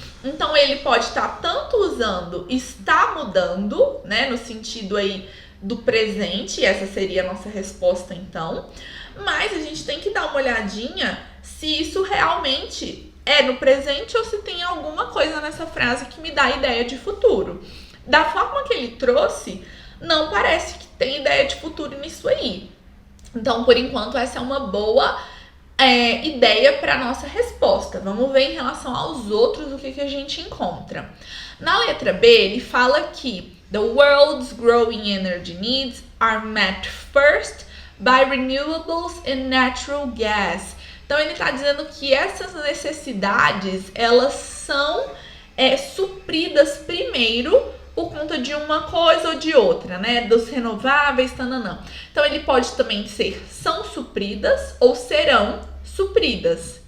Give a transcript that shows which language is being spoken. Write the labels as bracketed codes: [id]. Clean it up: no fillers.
[pt] Então, ele pode estar tanto usando está mudando, né, no sentido aí do presente, essa seria a nossa resposta então, mas a gente tem que dar uma olhadinha se isso realmente é no presente ou se tem alguma coisa nessa frase que me dá ideia de futuro. Da forma que ele trouxe, não parece que tem ideia de futuro nisso aí. Então, por enquanto, essa é uma boa ideia para a nossa resposta. Vamos ver em relação aos outros o que a gente encontra. Na letra B, ele fala que [en] the world's growing energy needs are met first by renewables and natural gas. [pt] Então, ele está dizendo que essas necessidades, elas são supridas primeiro por conta de uma coisa ou de outra, né? Dos renováveis, tananã. Então, ele pode também ser são supridas ou serão supridas.